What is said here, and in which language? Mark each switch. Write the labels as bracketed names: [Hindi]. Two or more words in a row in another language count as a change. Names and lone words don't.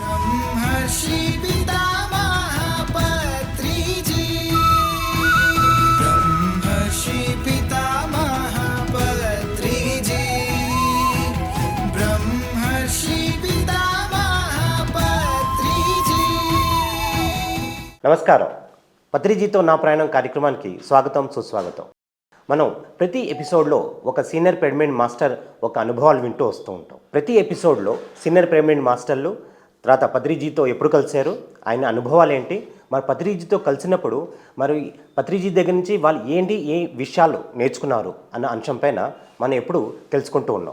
[Telugu] ब्रह्मर्षि पितामह पत्रिजी ब्रह्मर्षि पितामह पत्रिजी ब्रह्मर्षि पितामह पत्रिजी। నమస్కారం. పత్రిజీతో నా ప్రయాణం కార్యక్రమానికి స్వాగతం, సుస్వాగతం. మనం ప్రతి ఎపిసోడ్లో ఒక [English] senior pyramid master [Telugu] ఒక అనుభవాలు వింటూ వస్తూ ఉంటాం. ప్రతి ఎపిసోడ్లో [English] senior pyramid masters [Telugu] తర్వాత పత్రిజీతో ఎప్పుడు కలిశారు, ఆయన అనుభవాలు ఏంటి, మరి పత్రిజీతో కలిసినప్పుడు మరి పత్రిజీ దగ్గర నుంచి వాళ్ళు ఏ విషయాలు నేర్చుకున్నారు అన్న అంశంపైన మనం ఎప్పుడు తెలుసుకుంటూ ఉన్నాం.